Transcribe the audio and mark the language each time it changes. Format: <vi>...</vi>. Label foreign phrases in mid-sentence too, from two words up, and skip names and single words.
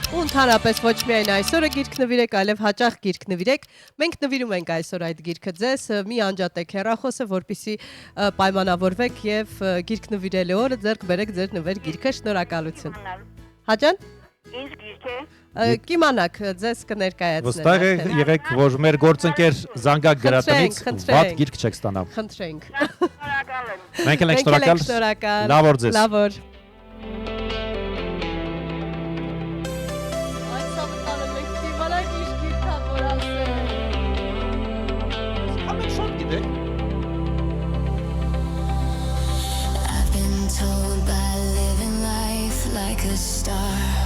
<hy>Ու ընդհանրապես ոչ միայն այսօրը գիրք նվիրեք, այլև հաճախ գիրք նվիրեք։ Մենք նվիրում ենք այսօր այդ գիրքը ձեզ, մի անջատեք հեռախոսը, որպեսզի պայմանավորվեք եւ գիրք նվիրելու օրը ձեռք բերեք ձեր նվեր գիրքը։ Շնորհակալություն։ Հաջան։ Ինչ գիրք է։ Կիմանաք, ձեզ կներկայացնեմ։ Վստահ եղեք, որ մեր գործընկեր Զանգակ գրատնից Խնդրենք, վատ գիրք չեք ստանա։ Խնդրենք։ Շնորհակալ եմ։ Մենք էլ ենք շնորհակալ։ Լավ օր ձեզ։ Լավ օր։</hy> <en>I've been told by living life like a star.</en>